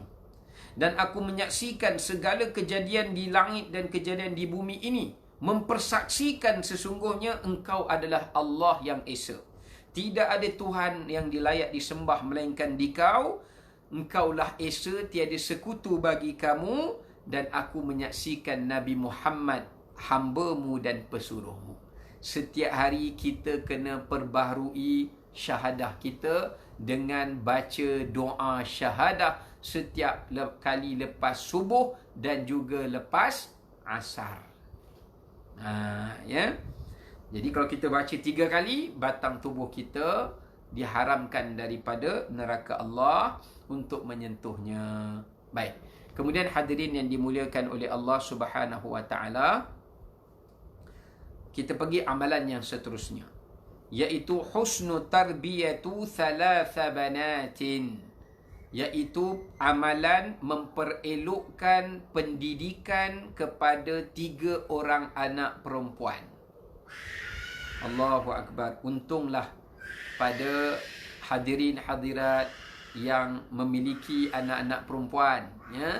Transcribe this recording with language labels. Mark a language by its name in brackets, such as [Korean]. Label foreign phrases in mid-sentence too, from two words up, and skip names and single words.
[Malay] Dan aku menyaksikan segala kejadian di langit dan kejadian di bumi ini, mempersaksikan sesungguhnya Engkau adalah Allah yang Esa. Tidak ada Tuhan yang dilayak disembah melainkan Dikau. Engkaulah Esa, tiada sekutu bagi kamu. Dan aku menyaksikan Nabi Muhammad hamba-Mu dan pesuruh-Mu. Setiap hari kita kena perbaharui syahadah kita dengan baca doa syahadah setiap kali lepas subuh dan juga lepas asar. Ya. Jadi kalau kita baca 3 kali, batang tubuh kita diharamkan daripada neraka Allah untuk menyentuhnya. Baik. Kemudian hadirin yang dimuliakan oleh Allah [Arabic] سبحانه وتعالى, [Malay] kita pergi amalan yang seterusnya, iaitu [Arabic] حسن تربية ثلاث بنات, [Malay] iaitu amalan memperelokkan pendidikan kepada 3 orang anak perempuan. [Arabic] الله أكبر. [Malay] Untunglah pada hadirin hadirat yang memiliki anak-anak perempuan, ya.